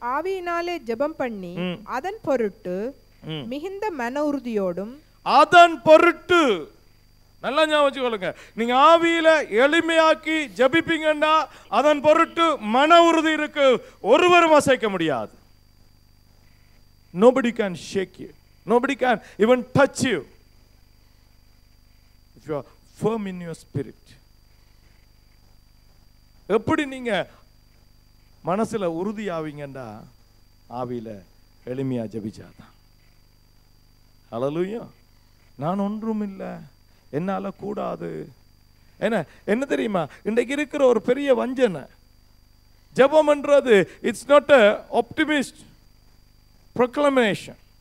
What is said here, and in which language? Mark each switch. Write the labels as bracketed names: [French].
[Tamil] ஆவியினாலே ஜெபம் பண்ணி அதன் பொருட்டு மிகுந்த மன உறுதியோடும். அதன் பொருட்டு நல்லா ஞாபகம் வச்சுக்கொள்ளுங்க. நீங்க ஆவியில எளிமையாக்கி ஜபிப்பீங்கன்னா அதன் பொருட்டு மன உறுதி இருக்கு, ஒருவரும் அசைக்க முடியாது. [English] Nobody can shake you, nobody can even touch you if you are firm in your spirit. [Tamil] எப்படி நீங்க மனசுல உறுதி ஆவீங்கன்னா ஆவியில எளிமையா ஜபிச்சாதான். ஹல்லேலூயா. நான் ஒன்றும் இல்லை, என்னால கூடாது. என்ன தெரியுமா, இன்றைக்கு இருக்கிற ஒரு பெரிய வஞ்சனை ஜெபம் என்றது [English] It's not a optimist proclamation.